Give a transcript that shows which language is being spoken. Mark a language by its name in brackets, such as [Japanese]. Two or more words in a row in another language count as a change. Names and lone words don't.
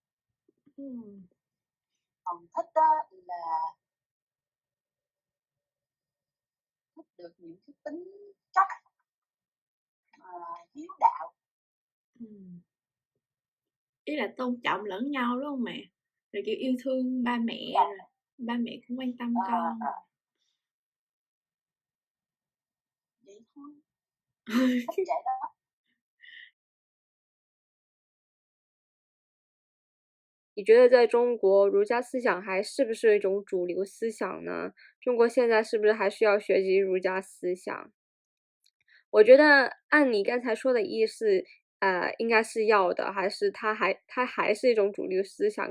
[Vietnamese] Còn thích đó là thích được những cái tính cách hiếu đạo. Ý là tôn trọng lẫn nhau đúng không mẹ? Rồi kiểu yêu thương ba mẹ, rồi ba mẹ cũng quan tâm con. Vậy thôi. Thích vậy đó. [Chinese] 你觉得在中国，儒家思想还是不是一种主流思想呢？中国现在是不是还需要学习儒家思想？我觉得按你刚才说的意思，应该是要的，还是它还是一种主流思想。